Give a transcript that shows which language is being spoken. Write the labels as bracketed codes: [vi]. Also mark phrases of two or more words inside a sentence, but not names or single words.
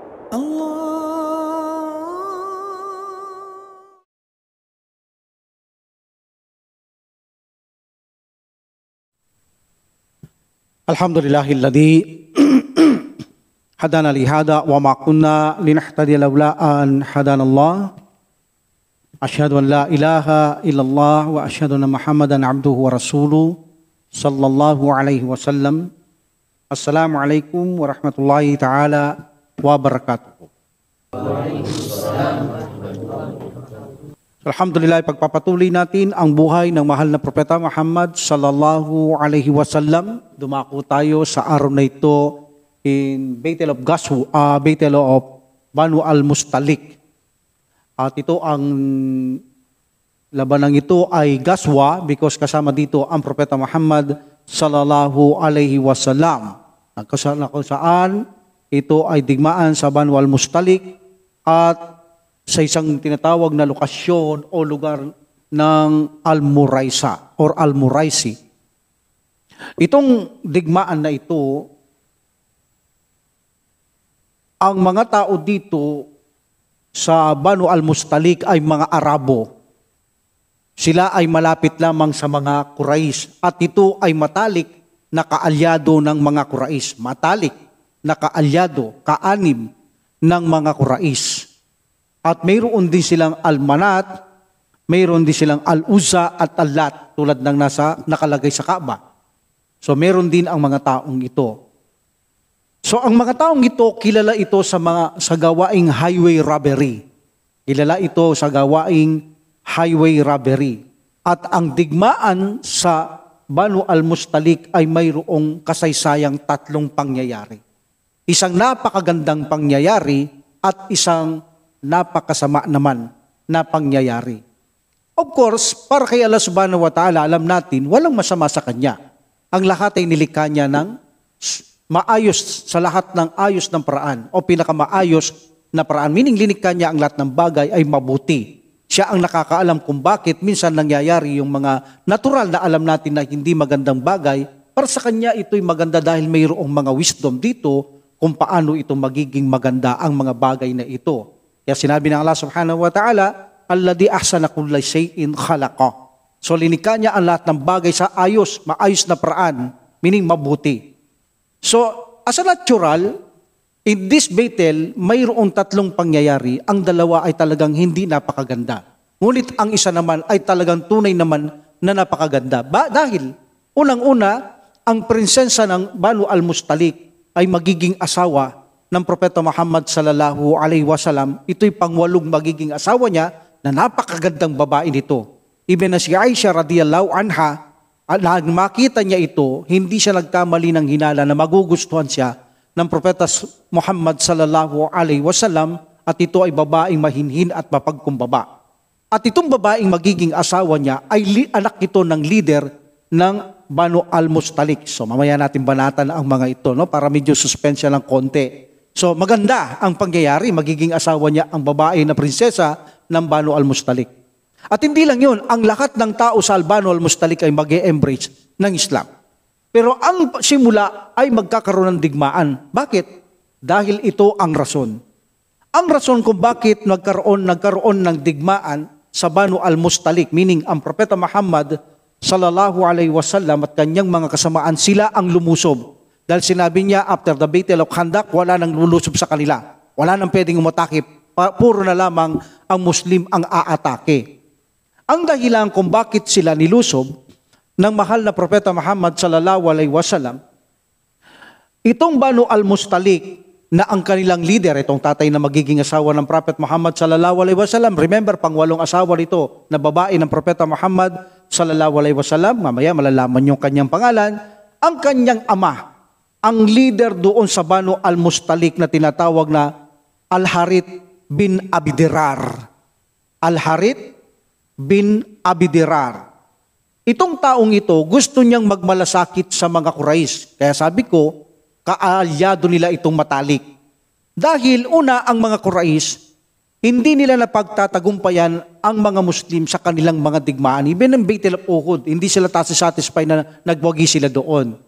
[ar] الحمد لله الذي هدانا لهذا وما كنا لنهتدي لولا أن هدانا الله. أشهد أن لا إله إلا الله وأشهد أن محمدا عبده ورسوله صلى الله عليه وسلم. السلام عليكم ورحمة الله تعالى وبركاته. Alhamdulillah, [tl] pagpapatuloy natin ang buhay ng mahal na propeta Muhammad [ar] صلى الله عليه وسلم. [tl] Dumako tayo sa araw na ito in Battle of Banu al-Mustalik. At ito ang labanang ito ay Gaswa because kasama dito ang propeta Muhammad [ar] صلى الله عليه وسلم. [tl] Kung saan ito ay digmaan sa Banu al-Mustalik at sa isang tinatawag na lokasyon o lugar ng Al-Muraisa or Al-Muraisi. Itong digmaan na ito, ang mga tao dito sa Banu al-Mustalik ay mga Arabo. Sila ay malapit lamang sa mga Quraysh at ito ay matalik na kaalyado ng mga Quraysh. Matalik na kaalyado, kaanim ng mga Quraysh. At mayroon din silang Al-Manat, mayroon din silang Al-Uzza at Al-Lat tulad ng nakalagay sa Kaaba. So mayroon din ang mga taong ito. So ang mga taong ito, kilala ito sa gawaing [en] highway robbery. [tl] Kilala ito sa gawaing [en] highway robbery. [tl] At ang digmaan sa Banu al-Mustalik ay mayroong kasaysayang tatlong pangyayari. Isang napakagandang pangyayari at isang napakasama naman na pangyayari. [en] Of course, [tl] para kay Allah [ar] سبحانه وتعالى, [tl] alam natin, walang masama sa Kanya. Ang lahat ay nilikha niya ng maayos sa lahat ng ayos ng paraan o pinakamaayos na paraan. Meaning, linikha niya ang lahat ng bagay ay mabuti. Siya ang nakakaalam kung bakit minsan nangyayari yung mga natural na alam natin na hindi magandang bagay. Para sa Kanya, ito'y maganda dahil mayroong mga wisdom dito kung paano ito magiging maganda ang mga bagay na ito. Kaya sinabi ng Allah [ar] سبحانه وتعالى, الذي أحسن كل شيء خلق. [tl] So linikha niya ang lahat ng bagay sa maayos na paraan, meaning mabuti. [en] So as a natural, in this battle, [tl] mayroong tatlong pangyayari. Ang dalawa ay talagang hindi napakaganda. Ngunit ang isa naman ay talagang tunay naman na napakaganda. Dahil unang-una, ang prinsesa ng Banu al-Mustalik ay magiging asawa ng propeta Muhammad [ar] صلى الله عليه وسلم. [tl] Ito'y pangwalong magiging asawa niya na napakagandang babae nito. Even na si Aisha [ar] رضي الله عنها, [tl] nang makita niya ito, hindi siya nagkamali ng hinala na magugustuhan siya ng propeta Muhammad [ar] صلى الله عليه وسلم [tl] at ito ay babaeng mahinhin at mapagkumbaba. At itong babaeng magiging asawa niya ay anak ito ng leader ng Banu al-Mustalik. So mamaya natin banatan ang mga ito, no? Para medyo suspense lang konti. So maganda ang pangyayari, magiging asawa niya ang babae na prinsesa ng Banu al-Mustalik. At hindi lang yun, ang lahat ng tao sa Banu al-Mustalik ay mag-e-embrace ng Islam. Pero ang simula ay magkakaroon ng digmaan. Bakit? Dahil ito ang rason. Ang rason kung bakit nagkaroon ng digmaan sa Banu al-Mustalik, meaning ang propeta Muhammad [ar] صلى الله عليه وسلم [tl] at kanyang mga kasamaan, sila ang lumusob. Dahil sinabi niya, [en] after the Battle of Khandaq, [tl] wala nang lulusob sa kanila. Wala nang pwedeng umatake. Puro na lamang ang Muslim ang aatake. Ang dahilan kung bakit sila nilusob ng mahal na propeta Muhammad [ar] صلى الله عليه وسلم, [tl] itong Banu al-Mustalik na ang kanilang leader, itong tatay na magiging asawa ng propeta Muhammad [ar] صلى الله عليه وسلم, [tl] remember, pangwalong asawa nito na babae ng propeta Muhammad [ar] صلى الله عليه وسلم, [tl] mamaya malalaman yung kanyang pangalan, ang kanyang ama, ang leader doon sa Banu al-Mustalik na tinatawag na Al-Harith bin Abi Dirar. Al-Harith bin Abi Dirar. Itong taong ito, gusto niyang magmalasakit sa mga Quraysh. Kaya sabi ko, kaalyado nila itong matalik. Dahil una, ang mga Quraysh, hindi nila napagtatagumpayan ang mga Muslim sa kanilang mga digmaan. Even ang Battle of Uhud, hindi sila satisfied na nagwagi sila doon.